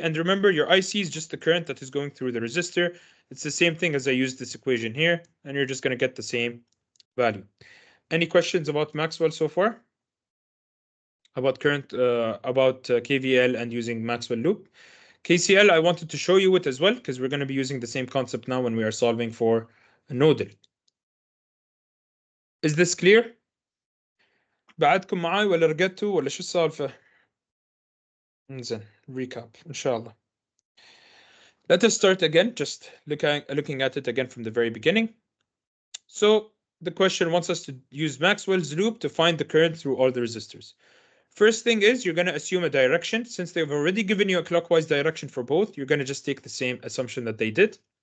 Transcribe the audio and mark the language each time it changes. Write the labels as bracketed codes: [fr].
[en] And remember, your IC is just the current that is going through the resistor. It's the same thing as I used this equation here, and you're just going to get the same value. Any questions about Maxwell so far? About current, KVL and using Maxwell loop? KCL, I wanted to show you it as well, because we're going to be using the same concept now when we are solving for a nodal. Is this clear؟ [ar] بعدكم معاي ولا رجعتوا ولا شو السالفة؟ زين [en] recap inshallah. Let us start again, just looking at it again from the very beginning. So the question wants us to use Maxwell's loop to find the current through all the resistors. First thing is you're going to assume a direction. Since they've already given you a clockwise direction for both, you're going to just take the same assumption that they did.